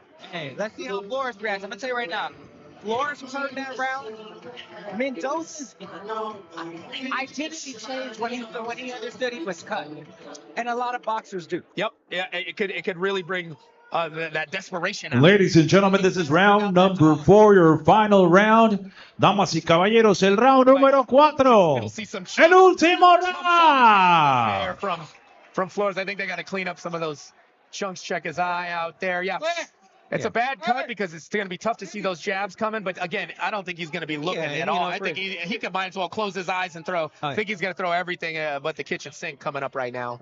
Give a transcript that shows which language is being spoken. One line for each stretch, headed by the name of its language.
English: Hey, let's see how Flores reacts. I'm going to tell you right now. Flores was hurt that round. Mendoza's identity changed when he understood he was cut, and a lot of boxers do. Yep. Yeah. It could really bring that desperation out. Ladies and gentlemen, this is round number 4, your final round.
Spanish: Damas y caballeros, el round número 4.
English: We'll see some
Spanish: El último round.
English: From Flores. I think they got to clean up some of those chunks. Check his eye out there. Yeah. It's a bad cut because it's going to be tough to see those jabs coming. But again, I don't think he's going to be looking at all. I think he could might as well close his eyes and throw. I think he's going to throw everything but the kitchen sink coming up right now.